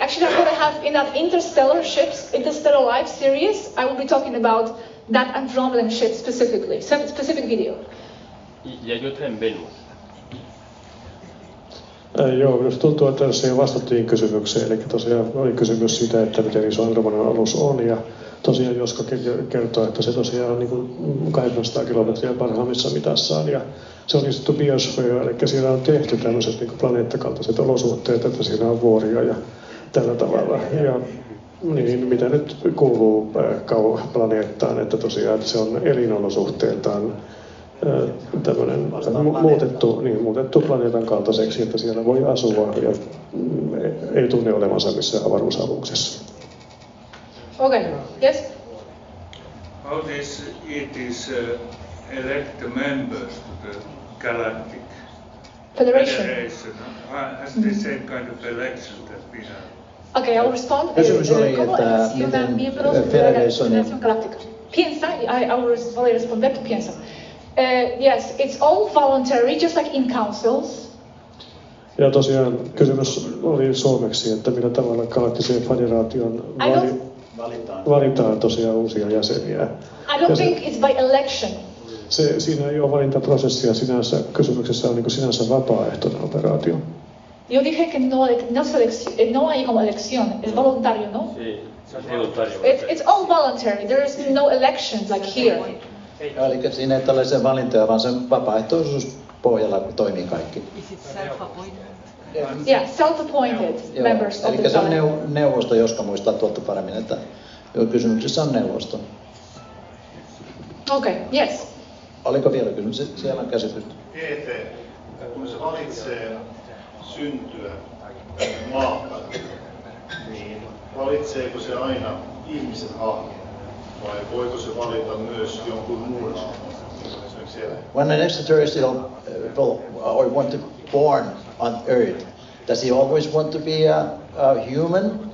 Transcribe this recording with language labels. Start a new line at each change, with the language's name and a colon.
English: Actually, I'm going to have in that Interstellar Life series, I will be talking about that Andromedan ship specifically, specific video.
Spanish: Y hay otra en Venus.
Finnish: Joo, minusta tuntuu, että tässä jo vastattiin kysymykseen. Eli tosiaan oli kysymys siitä, että miten iso Andromedan alus on. Ja tosiaan Joska kertoo, että se tosiaan on niin kuin 800 kilometriä parhaimmissa mitassaan. Ja se on niin sanottu biosfeera, eli siellä on tehty tämmöiset niin kuin planeettakaltaiset olosuhteet, että siinä on vuoria ja tällä tavalla. Ja niin, mitä nyt kuuluu planeettaan, että tosiaan että se on elinolosuhteeltaan tämmöinen muutettu planeetan kaltaiseksi, että siellä voi asua ja ei tunne olevansa missään avaruusaluksessa.
English: Okay, yes? How it is elect the members to the Galactic Federation. Has the same kind of election that we have? Okay, I'll respond.
Finnish: Kysymys oli, että miten Federation...
Spanish: Piensa, voy a responder, piensa.
English: Yes, it's all voluntary, just like in councils.
Finnish: Ja tosiaan kysymys oli suomeksi, että millä tavalla Galaktiseen federaation valitaan tosiaan uusia jäseniä.
English: I don't think it's by election.
Finnish: Siinä ei ole valintaprosessia sinänsä, kysymyksessä on niin kuin sinänsä vapaaehtoinen operaatio.
Spanish: Yo dije que no hay como elección, es voluntario, ¿no? Sí, es voluntario.
English: It's all voluntary, there is no elections like here.
Finnish: Eli siinä ei tällaisia valintoja, vaan sen vapaaehtoisuuspohjalla toimii kaikki.
English: Is it self-appointed? Yeah, self-appointed members of the
Finnish: Eli se on neuvosto, Joska muistaa tuolta paremmin, että kysymyksessä on neuvosto. Okay, yes. Oliko vielä kysymys? Siellä on käsitys. GT, kun se valitsee syntyä maahan, niin valitseeko se aina ihmisen hahmon? Vai voiko se valita myös jonkun muun hahmon?
English: When an extraterrestrial want to born on Earth, Does he always want to be a human?